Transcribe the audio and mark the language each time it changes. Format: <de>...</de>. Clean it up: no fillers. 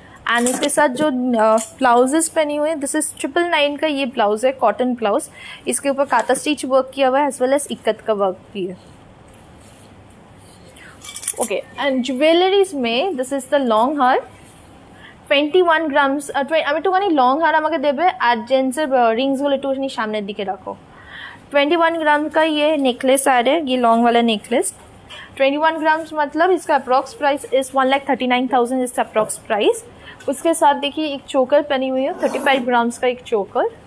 <hi>And इसके साथ जो ब्लाउजेस पहनी हुई है दिस इज़ 999 का ये ब्लाउज है, कॉटन ब्लाउज। इसके ऊपर काता स्टिच वर्क किया हुआ है</hi> <en>as well as</en> <hi>इक्कत का वर्क भी है। ओके, एंड ज्वेलरीज में</hi> <en>this is the long haar</en> <hi>21 গ্রামস।</hi> <bn>আমি একটুখানি লং হার আমাকে দেবে আর জেন্টসের रिंग्सগুলো একটুখানি সামনের দিকে রাখো।</bn> <hi>21 ग्राम का ये नेकलेस आ रहा है, ये लॉन्ग वाला नेकलेस 21 ग्राम्स, मतलब इसका अप्रॉक्स प्राइस इज़ 1,39,000 इसका अप्रॉक्स प्राइस। उसके साथ देखिए एक चोकर पहनी हुई है 35 ग्राम्स का एक चोकर।</hi>